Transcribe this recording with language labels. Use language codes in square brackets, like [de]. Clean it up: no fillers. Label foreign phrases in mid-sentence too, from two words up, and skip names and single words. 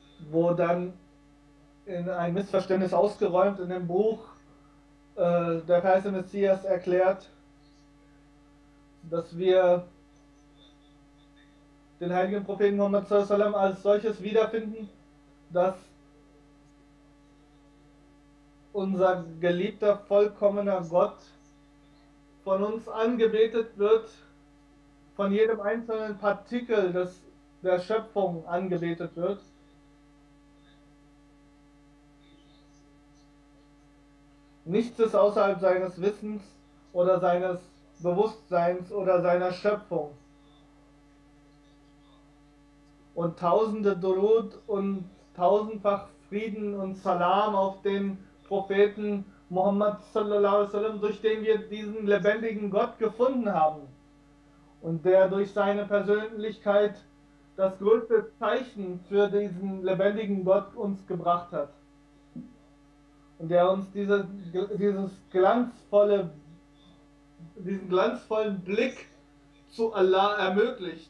[de] wo dann in ein Missverständnis ausgeräumt in dem Buch der verheißene Messias erklärt, dass wir den heiligen Propheten Muhammad [ar] صلى الله عليه وسلم [de] als solches wiederfinden, dass unser geliebter, vollkommener Gott von uns angebetet wird, von jedem einzelnen Partikel der Schöpfung angebetet wird. Nichts ist außerhalb seines Wissens oder seines Bewusstseins oder seiner Schöpfung. Und tausende Durud und tausendfach Frieden und Salam auf den Propheten [ar] Muhammad صلى الله عليه وسلم, [de] durch den wir diesen lebendigen Gott gefunden haben und der durch seine Persönlichkeit das größte Zeichen für diesen lebendigen Gott uns gebracht hat und der uns diesen glanzvollen Blick zu Allah ermöglicht.